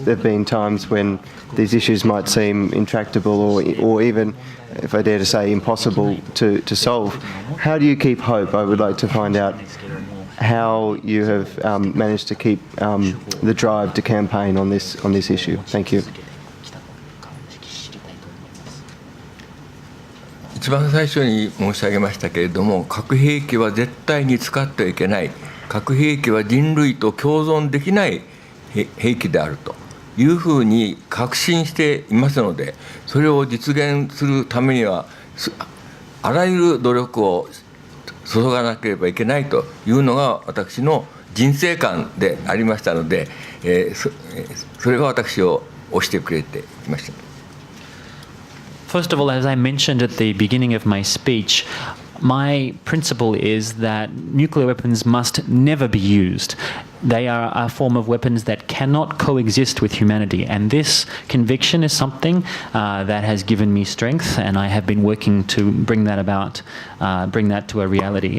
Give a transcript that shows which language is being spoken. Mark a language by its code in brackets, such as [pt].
[en] There have been times when these issues might seem intractable or even, if I dare to say, impossible to solve. How do you keep hope? I would like to find out how you have managed to keep the drive to campaign on this issue. Thank you. [ja] 一番最初に申し上げましたけれども、核兵器は絶対に使ってはいけない、核兵器は人類と共存できない兵器であるというふうに確信していますので、それを実現するためにはあらゆる努力を注がなければいけないというのが私の人生観でありましたので、それが私を推してくれてきました。 [en] First of all, as I mentioned at the beginning of my speech, my principle is that nuclear weapons must never be used. They are a form of weapons that cannot coexist with humanity. And this conviction is something that has given me strength, and I have been working to bring that about, bring that to a reality.